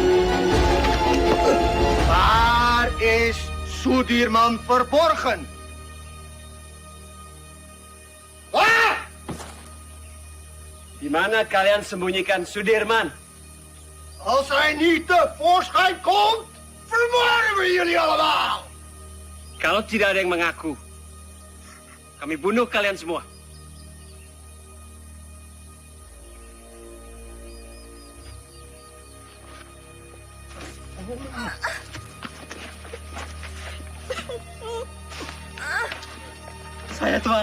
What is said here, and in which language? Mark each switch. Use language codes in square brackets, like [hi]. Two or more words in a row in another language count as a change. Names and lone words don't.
[nl] Sudirman verborgen. [id] Di mana kalian sembunyikan Sudirman? [nl] Als hij niet tevoorschijn komt, vermoorden we jullie allemaal! [id] Kalau tidak ada yang mengaku, kami bunuh kalian semua. Saya, Tuan.